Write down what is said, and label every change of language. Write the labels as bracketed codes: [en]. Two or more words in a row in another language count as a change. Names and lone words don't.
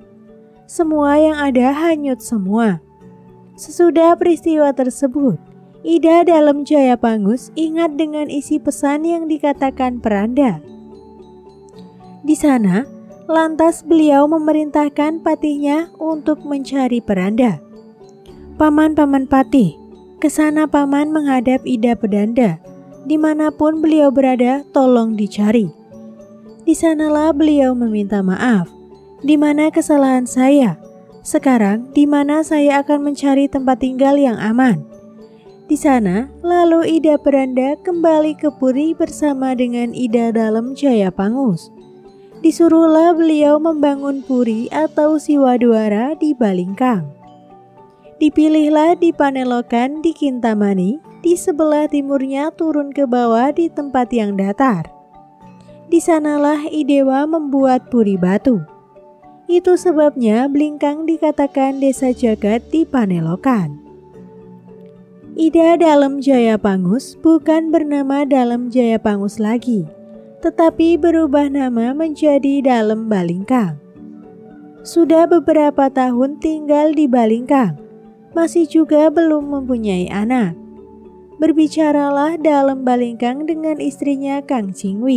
[id] Semua yang ada hanyut semua. Sesudah peristiwa tersebut, Ida dalam Jaya Pangus ingat dengan isi pesan yang dikatakan Peranda. Di sana, lantas beliau memerintahkan patihnya untuk mencari Peranda. Paman-paman patih, kesana paman menghadap Ida Pedanda. Dimanapun beliau berada, tolong dicari. Di sanalah beliau meminta maaf. Di mana kesalahan saya? Sekarang, di mana saya akan mencari tempat tinggal yang aman? Di sana, lalu Ida Pedanda kembali ke Puri bersama dengan Ida dalam Jaya Pangus. Disuruhlah beliau membangun puri atau Siwaduara di Balingkang. Dipilihlah di Panelokan di Kintamani, di sebelah timurnya turun ke bawah di tempat yang datar. Di sanalah Idewa membuat puri batu. Itu sebabnya Blingkang dikatakan desa jagat di Panelokan. Ida dalam Jaya Pangus bukan bernama dalam Jaya Pangus lagi, tetapi berubah nama menjadi Dalem Balingkang. Sudah beberapa tahun tinggal di Balingkang, masih juga belum mempunyai anak. Berbicaralah Dalem Balingkang dengan istrinya Kang Cingwi.